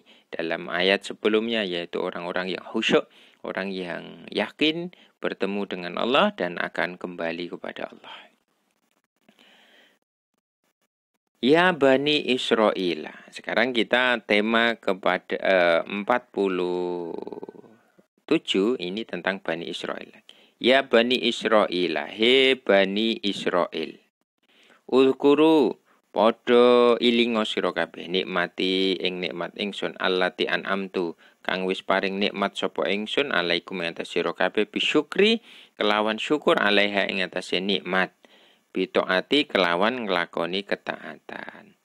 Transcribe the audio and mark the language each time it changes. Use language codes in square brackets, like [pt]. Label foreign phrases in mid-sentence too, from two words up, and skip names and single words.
[id] Dalam ayat sebelumnya yaitu orang-orang yang khusyuk, orang yang yakin bertemu dengan Allah dan akan kembali kepada Allah. Ya Bani Israel. Sekarang kita tema kepada 47 ini tentang Bani Israel. Ya Bani Israel, he Bani Israel. [jv] Uzkuru padha ilinga sira kabeh nikmati ing nikmat ingsun [ar] الَّتِي أَنْعَمْتُ [jv] kang wis paring nikmat sapa ingsun alaikum ing atas sira kabeh bisyukri kelawan syukur alaiha ing atase nikmat bitaati kelawan nglakoni ketaatan.